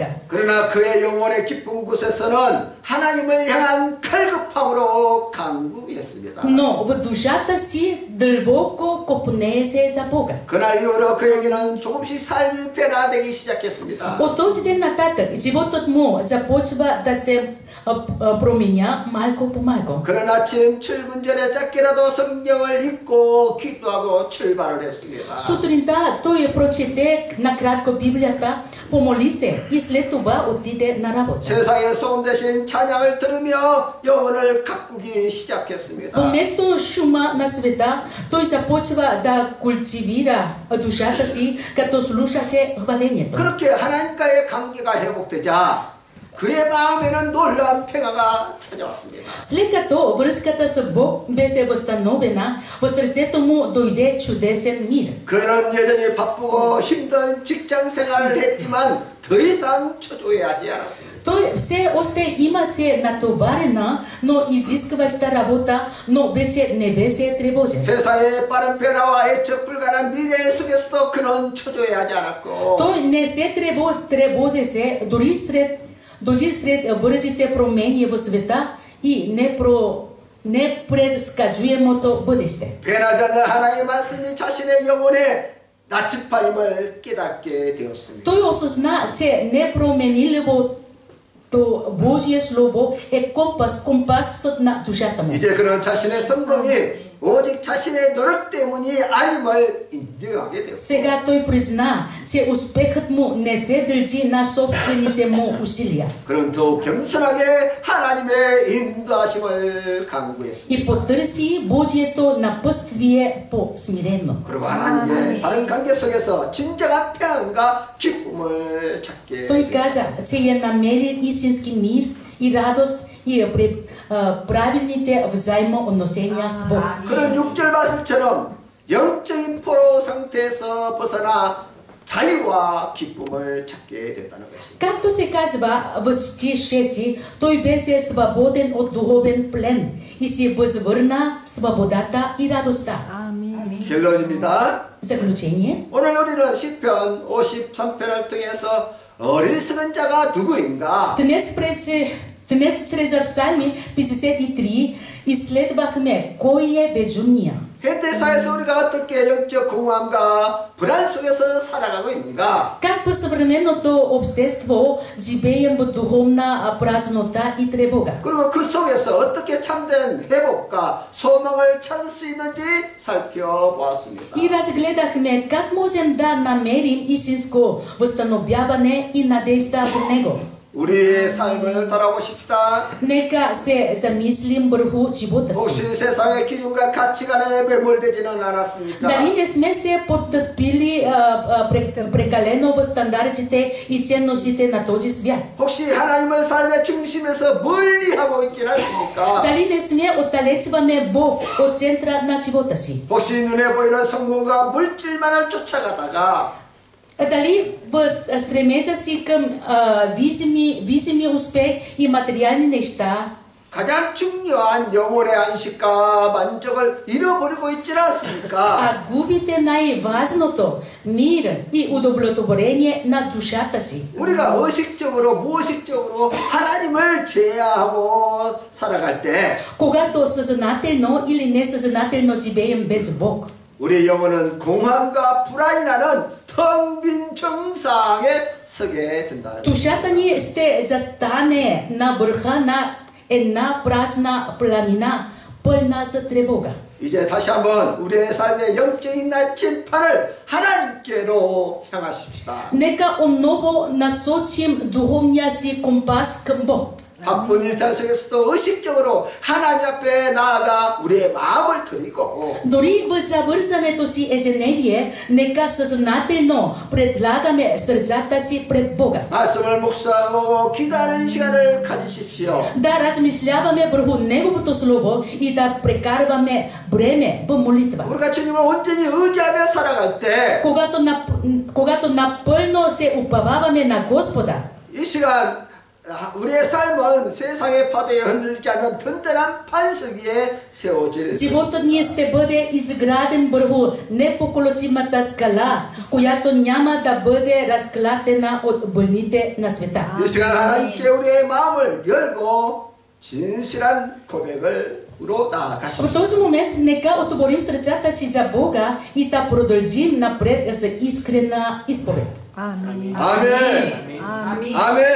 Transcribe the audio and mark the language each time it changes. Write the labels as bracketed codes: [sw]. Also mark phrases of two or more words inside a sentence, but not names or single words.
[ko] 그러나 그의 영혼의 깊은 곳에서는 하나님을 향한 갈급함으로 간구했습니다. [bg] Но в душата си дълбоко копнееше за Бога. [ko] 그날 이후로 그에게는 조금씩 삶이 변화되기 시작했습니다. [bg] От този ден нататък животът му започва да се променя малко по малко. [ko] 그런 아침 출근 전에 짧게라도 성경을 읽고 기도하고 출발을 했습니다. [bg] Сутринта той прочете накратко Библията, помоли се и след това отиде на работа. [ko] 세상의 소음 대신 찬양을 들으며 영혼을 가꾸기 시작했습니다. [bg] Вместо шума на света, той започва да култивира душата си, като слушаше хвалението. [ko] 그렇게 하나님과의 관계가 회복되자 그의 마음에는 놀라운 평화가 찾아왔습니다. [bg] След като връзката с Бог беше възстановена, в сърцето му дойде чудесен мир. [ko] 그는 여전히 바쁘고 힘든 직장 생활을 했지만 더 이상 초조해하지 않았습니다. [bg] Той все още имаше натоварена, но изискваща работа, но вече не беше тревожен. [ko] 세상의 빠른 변화와 예측 불가능한 미래 속에서도 그는 초조해하지 않았고 [bg] Той не се тревожеше дори сред бързите промени в света и непредсказуемото бъдеще. [ko] 변하지 않는 하나님의 말씀이 자신의 영혼의 나침반임을 깨닫게 되었습니다. [bg] Той осъзна, че непроменливото Божие Слово е компасът на душата му. [ko] 이제 그는 자신의 성공이 오직 자신의 노력 때문이 아님을 인정하게 되었습니다. [bg] Сега той призна, че успехът му не се дължи на собствените му усилия. [ko] 그는 더욱 겸손하게 하나님의 인도하심을 간구했습니다. [bg] И потърси Божието напътствие по-смирено. [ko] 그리고 하나님의 바른 관계 속에서 진정한 평안과 기쁨을 찾게 [bg] Той [ko] 되었습니다. [bg] каза, че е намерил истински мир и радост и правилните взаимоотношения с Бог. [ko] 그런 6절 말씀처럼 영적인 포로 상태에서 벗어나 자유와 기쁨을 찾게 됐다는 것입니다. [bg] Както се казва в стих 6, той беше свободен от духовен плен и си възвърна свободата и радостта. [ko] 결론입니다. [bg] Заключение. [ko] 오늘 우리는 시편 53편을 통해서 어리석은 자가 누구인가? [bg] Днес чрез Псалми 53 изследвахме кой е безумния. [ko] 현대사에서 우리가 어떻게 영적 공허함과 불안 속에서 살아가고 있는가? [bg] Как по съвременното общество живеем в духовна празнота и тревога. [ko] 그리고 그 속에서 어떻게 참된 회복과 소망을 찾을 수 있는지 살펴보았습니다. [bg] И разгледахме как можем да намерим истинско възстановяване и надежда в него. [ko] 우리의 삶을 돌아보십시다. [bg] Нека се замислим върху живота си. [ko] 혹시 세상의 기준과 가치관에 매몰되지는 않았습니까? [bg] Дали не сме се потъпили прекалено в стандартите и ценностите на този свят? [ko] 혹시 하나님을 삶의 중심에서 멀리하고 있지는 않습니까? [bg] Дали не сме отдалечваме Бог от центъра на живота си? [ko] 혹시 눈에 보이는 성공과 물질만을 쫓아가다가 [bg] Дали в стремежа си към видими успех и материални неща [ko] 가장 중요한 영혼의 안식과 만족을 잃어버리고 있지는 않습니까? [bg] губите най-важното мир и удовлетворение на душата си? [ko] 우리가 의식적으로 무의식적으로 하나님을 제어하고 살아갈 때 [bg] Когато съзнателно или несъзнателно живеем без Бог, [ko] 우리 영혼은 공허함과 불안이 나는 텅 빈 정상에 서게 된다는 것입니다. [bg] Душата ни ще застане на върха на една празна планина, пълна с тревога. [ko] 이제 다시 한번 우리의 삶의 영적인 나침판을 하나님께로 향하십시다. [bg] Нека отново насочим духовния си компас към Бог. [ko] 바쁜 일상 속에서도 의식적으로 하나님 앞에 나아가 우리의 마음을 드리고 [bg] Дори в завързането си ежедневие, нека съзнателно предлагаме сърцата си пред Бога. [ko] 말씀을 묵상하고 기도하는 시간을 가지십시오. [bg] Да размишляваме върху Неговото Слово и да прекарваме време в молитва. [ko] 우리가 주님을 온전히 의지하며 살아갈 때 [bg] Когато напълно се уповаваме на Господа, [ko] 이 시간 우리의 삶은 세상의 파도에 흔들리지 않는 든든한 반석 위에 세워질 [bg] животът ни ще бъде изграден върху непоколебимата скала, която няма да бъде разклатена от вълните на света. [ko] 이 시간 하나님께 우리의 마음을 열고 진실한 고백으로 [bg] В [ko] 나아가십시오. [bg] този момент нека отворим сърцата си за Бога и да продължим напред с искрена изповед. Амин. [ko] 아멘. [bg] Амин. [ko] 아멘.